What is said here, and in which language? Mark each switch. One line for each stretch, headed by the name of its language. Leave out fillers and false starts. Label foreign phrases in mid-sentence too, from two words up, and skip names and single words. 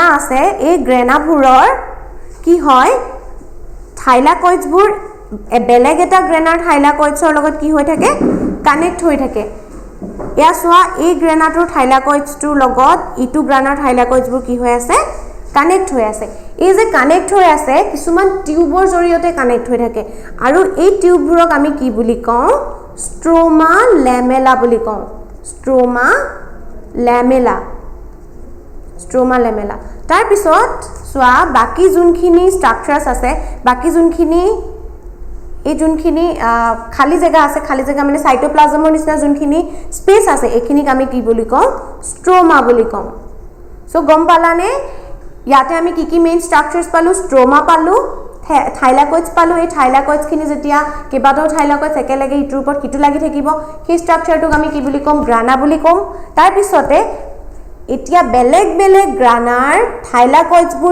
Assamese: আছে এই গ্ৰানাবোৰৰ কি হয় থাইলাকয়েডছবোৰ বেলেগ এটা গ্ৰানাৰ থাইলাকয়েডছৰ লগত কি হৈ থাকে কানেক্ট হৈ থাকে ইয়া সোৱা এই গ্ৰানাটোৰ থাইলাকয়েডছটোৰ লগত ইটো গ্ৰানাৰ থাইলাকয়েডছবোৰ কি হৈ আছে কানেক্ট হৈ আছে এই যে কানেক্ট হৈ আছে কিছুমান টিউবৰ জৰিয়তে কানেক্ট হৈ থাকে আৰু এই টিউববোৰক আমি কি বুলি কওঁ
English: stroma lamella
Assamese: বুলি কওঁ ষ্ট্ৰোমা লেমেলা তাৰ পিছত সোৱা বাকি যোনখিনি ষ্ট্ৰাকচাৰছ আছে বাকি যোনখিনি এই যোনখিনি খালি জায়গা আছে খালি জায়গা মানে সাইটোপ্লাজমৰ নিচিনা যোনখিনি স্পেস আছে এখিনিক আমি কি বুলি কওঁ ষ্ট্ৰোমা বুলি কওঁ সো গম পালানে ইয়াতে আমি কি
English: main structures
Assamese: পালো ষ্ট্ৰোমা পালো থাইলাকয়েডছ পালো এই থাইলাকয়েডছখিনি যেতিয়া কেইবাটাও থাইলাকয়েডছ একেলগে ইটোৰ ওপৰত কিটো লাগি থাকিব সেই ষ্ট্ৰাকচাৰটোক আমি কি বুলি ক'ম গ্ৰানা বুলি ক'ম তাৰ পিছতে এতিয়া বেলেগ গ্ৰানাৰ থাইলাকয়েডছবোৰ